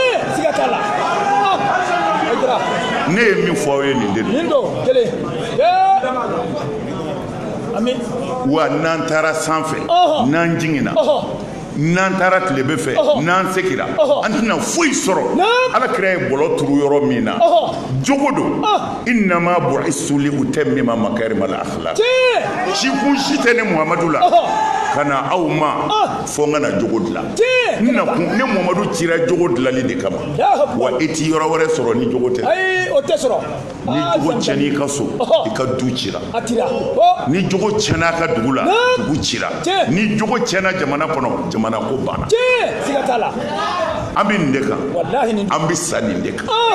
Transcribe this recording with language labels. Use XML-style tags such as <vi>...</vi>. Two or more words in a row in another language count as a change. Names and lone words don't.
<bm>ne ye min fɔ aw ye nin de don wa n'an taara sanfɛ n'an jiginna n'an taara tilebe fɛ n'an segira an tɛna foyi sɔrɔ alakira ye bɔlɔ turu yɔrɔ min na jogo don</bm> <ar>إنما بعثت لأتمم مكارم الأخلاق</ar> <bm>si kun si tɛ ne Muhamadu la ka na aw ma fo n ka na jogo dilan ne Muhamadu cira jogo dilanli de kama wa i ti yɔrɔ wɛrɛ sɔrɔ ni jogo tɛ ni jogo tiɲɛna i ka so i ka du cira ni jogo tiɲɛna a ka dugu la dugu cira ni jogo tiɲɛna jamana kɔnɔ jamana ko banna an bɛ nin de kan an bɛ sa nin de kan</bm>